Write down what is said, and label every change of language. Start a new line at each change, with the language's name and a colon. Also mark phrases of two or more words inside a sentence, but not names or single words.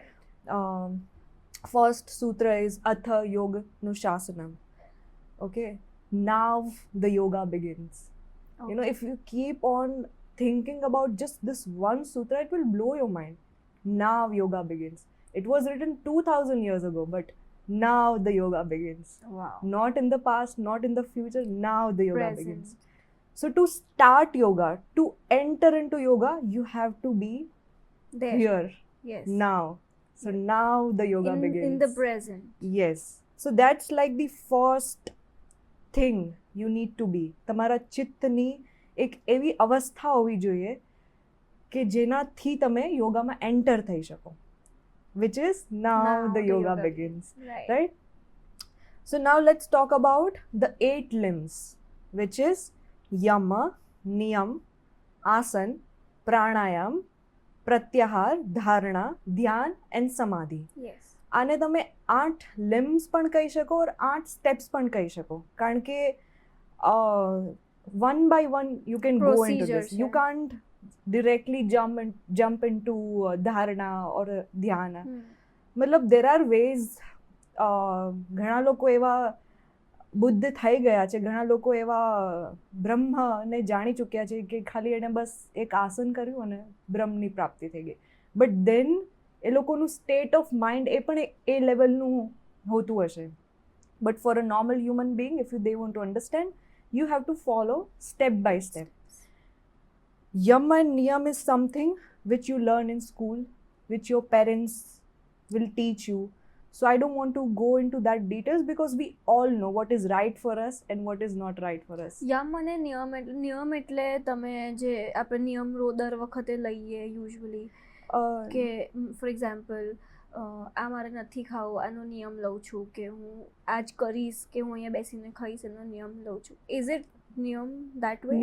English: First sutra is
Sanskrit: अथ योगानुशासनम्.
English: Okay, now the yoga begins. You know, if you keep on thinking about just this one sutra, it will blow your mind. Now yoga begins. It was written 2000 years ago, but now the yoga begins. Wow. Not in the past, not in the future, now the yoga Present. begins. So to start yoga, to enter into yoga, you have to be There. here, Yes. now. So now the yoga begins. In the present. Yes. So that's like the first thing you need to be.
Gujarati: તમારા ચિત્તની એક એવી અવસ્થા હોવી જોઈએ કે જેનાથી તમે યોગામાં એન્ટર થઈ શકો,
English: which is now the yoga begins. Right? So now let's talk about the 8 limbs, which is yama, niyam, asan, pranayam, pratyahar, dharana, dhyan and samadhi. Yes.
Gujarati: આને તમે 8 limbs પણ કહી શકો और 8 steps પણ કહી શકો, કારણ કે
English: one by one you can go into this. You can't directly jump into dharana or dhyana. મતલબ there are ways.
Gujarati: ઘણા લોકો એવા બુદ્ધ થઈ ગયા છે, ઘણા લોકો એવા બ્રહ્મને જાણી ચૂક્યા છે કે ખાલી એને બસ એક આસન કર્યું અને બ્રહ્મની પ્રાપ્તિ થઈ ગઈ.
English: But then
Gujarati: એ લોકોનું
English: state of mind
Gujarati: એ પણ એ લેવલનું હોતું હશે.
English: But for a normal human being, if you they want to understand, you have to follow step by step. Yam and niyam is something which you learn in school, which your parents will teach you. So I don't want to go into that details because we all know what is right for us and what is not right for us.
Gujarati: યમ અને નિયમ એટલે તમે જે આપણે નિયમ દર વખતે લઈએ યુઝ્યુઅલી, કે
English: for example
Gujarati: આ મારે નથી ખાવું, આનો નિયમ લઉં છું, કે હું આ જ કરીશ, કે હું અહીંયા બેસીને ખાઈશ, એનો નિયમ લઉં છું.
English: Is it niyam that way?